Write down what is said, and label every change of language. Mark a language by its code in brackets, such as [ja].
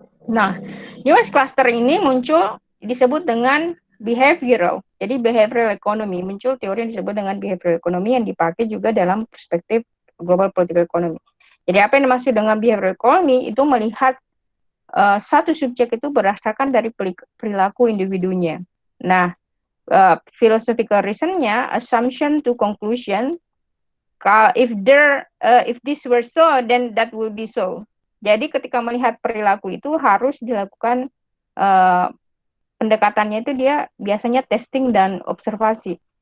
[id] Nah, US cluster ini muncul disebut dengan behavioral. Jadi behavioral economy, muncul teori yang disebut dengan behavioral economy yang dipakai juga dalam perspektif global political economy. Jadi apa yang dimaksud dengan behavioral economy itu melihat satu subjek itu berdasarkan dari perilaku individunya. Nah, philosophical reason-nya [en] assumption to conclusion. If this were so, then that would be so. [id] Jadi ketika melihat perilaku itu harus dilakukan pendekatannya itu dia biasanya testing dan observasi.